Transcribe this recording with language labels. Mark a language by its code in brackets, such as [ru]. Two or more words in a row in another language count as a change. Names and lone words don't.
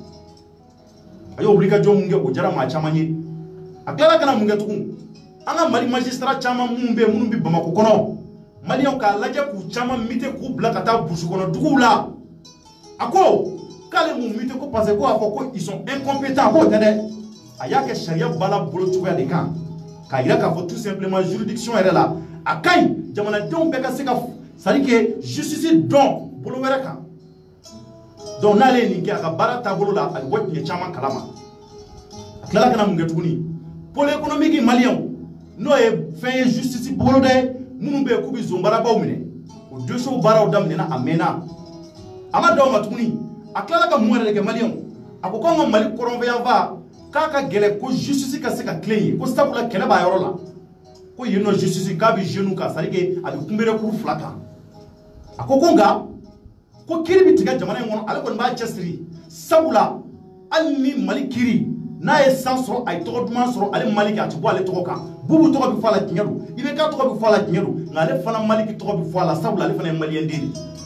[bm] a y'o wulikajɔ mun kɛ o diyara maa caman ye a tilala ka na mun kɛ tugun an ka Mali magistrat caman minnu bɛ yen minnu bɛ Bamako kɔnɔ maliyɛnw k'a lajɛ k'u caman mite k'u bila ka taa burusi kɔnɔ duguw la a ko k'ale mun mite ko parce que ko a fɔ ko [fr] ils sont incompétents [bm] k'o tɛ dɛ a y'a kɛ sariya baara bolo cogoya de kan k'a yira k'a fɔ [fr] tout simplement [bm] juridiction yɛrɛ la a ka ɲi jamanadenw bɛɛ ka se ka [fr] c'est à dire que [bm] justice dɔn bolo wɛrɛ kan donc n'ale ye nin kɛ a ka baara taabolo la a bɛ bɔ tiɲɛ caman kalama a tilala ka na mun kɛ tuguni [fr] pôle économique [bm] maliyɛnw n'o ye fɛn ye justice bolo dɛ minnu bɛ yen k'u bɛ zonbarabaw minɛ o dossier baaraw daminɛna a mɛnna a ma dan o ma tuguni a tilala ka mun yɛrɛ de kɛ maliyɛnw a ko k'anw ka Mali kɔrɔnfɛyanfan k'a ka gɛlɛn ko justice ka se ka tilen yen ko sabula kɛlɛ b'a yɔrɔ la ko yen nɔ justice k'a bɛ jeunes kan [fr] c'est à dire que [bm] a bɛ kunbere kuru fila kan a ko nka ko kiri bɛ tigɛ jamana in kɔnɔ ale kɔni b'a cɛsiri sabula hali ni Mali kiri n'a ye san sɔrɔ a ye tɔgɔ duman sɔrɔ ale Maliki a tɛ bɔ ale tɔgɔ kan Boubou tɔgɔ bɛ fɔ a la tiɲɛ don IBK tɔgɔ bɛ fɔ a la tiɲɛ don nka ale fana Maliki tɔgɔ bɛ fɔ a la sabula ale fana ye maliyɛn den de